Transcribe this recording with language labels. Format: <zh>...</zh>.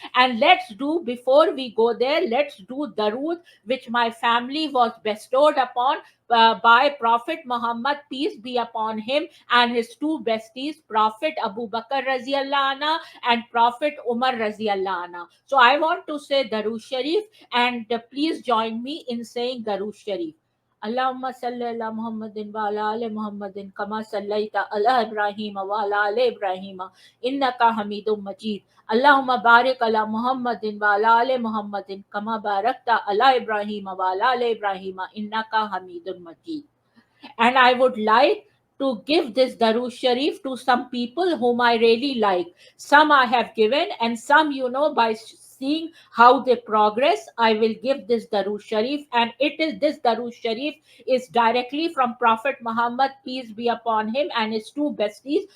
<en>And let's do, before we go there, let's do Darood, which my family was bestowed upon by Prophet Muhammad, peace be upon him, and his two besties, Prophet Abu Bakr Raziallah Anha and Prophet Umar Raziallah Anha. So I want to say Darood Sharif, and please join me in saying Darood Sharif.</en> <ar>اللهم صل على محمد وعلى آل محمد كما صليت على إبراهيم وعلى آل إبراهيم إنك حميد مجيد اللهم بارك على محمد وعلى آل محمد كما باركت على إبراهيم وعلى آل إبراهيم إنك حميد مجيد.</ar> <en>And I would like to give this Darood Sharif to some people whom I really like. Some I have given, and some, by seeing how they progress, I will give this Darood Sharif, and it is this Darood Sharif is directly from Prophet Muhammad, peace be upon him, and his two besties.</en>